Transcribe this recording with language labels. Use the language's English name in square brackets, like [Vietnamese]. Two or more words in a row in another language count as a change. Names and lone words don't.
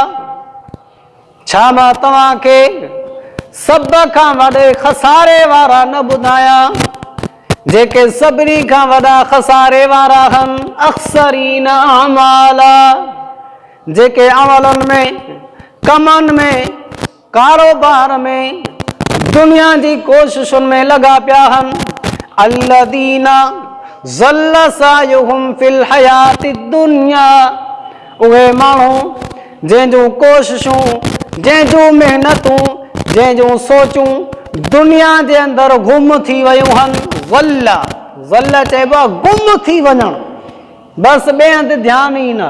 [Sindhi] छा मां तव्हांखे सभ खां वॾे खसारे वारा न ॿुधायां जेके सभिनी खां वॾा खसारे वारा आहिनि। [Arabic] أخسرين أعمالا, [Sindhi] जेके अमलनि में, कमनि में, कारोबार में, दुनिया जी कोशिशुनि में लॻा पिया आहिनि। [Arabic] الذين ضل سعيهم في الحياة الدنيا, [Sindhi] उहे माण्हू जंहिंजूं कोशिशूं, जंहिंजूं मेहनतूं, जंहिंजूं सोचूं दुनिया जे अंदरि गुम थी वियूं आहिनि। ज़ल्ल चइबो आहे गुम थी वञणु, बसि ॿिए हंधि ध्यानु ई न।